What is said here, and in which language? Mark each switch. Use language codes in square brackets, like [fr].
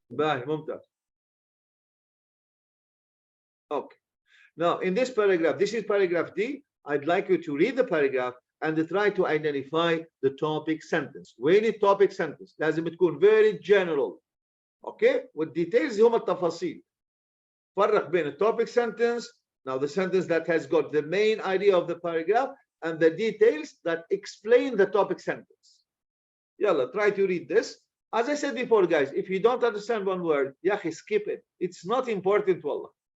[en] Bye, Mumtaz. Okay. Now, in this paragraph, this is paragraph D. I'd like you to read the paragraph and try to identify the topic sentence. We need topic sentence. [ar] لازم تكون [en] very general. [ar] Okay? والديتيلز هم التفاصيل. فرق بين التوبيك sentence. [en] Now, the sentence that has got the main idea of the paragraph and the details that explain the topic sentence. Yalla, try to read this. As I said before, guys, if you don't understand one word, yahi, skip it. It's not important, wallah.